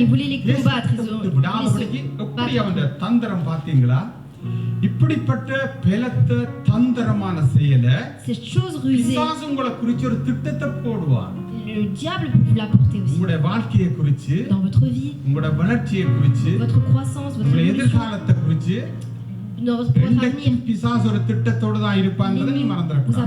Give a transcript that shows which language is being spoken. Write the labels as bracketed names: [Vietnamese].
[Tamil] எப்படி அவன் தந்திரம் பாத்தீங்களா? இப்படிப்பட்ட பலத்த தந்திரமான செயலை பிசாசு உங்களை குறிச்சு ஒரு திட்டத்தை போடுவான். [French] Le diable peut vous l'apporter aussi. [Tamil] உங்களுடைய வாழ்க்கையை குறிச்சு, [French] dans votre vie, [Tamil] உங்களுடைய வளர்ச்சியை குறிச்சு, [French] votre croissance, votre [Tamil] எதிர்காலத்தை குறிச்சு, [French] dans votre avenir. [Tamil] பிசாசு ஒரு திட்டத்தோட தான் இருப்பாங்கன்னு நீ மறந்துடக்கூடாது.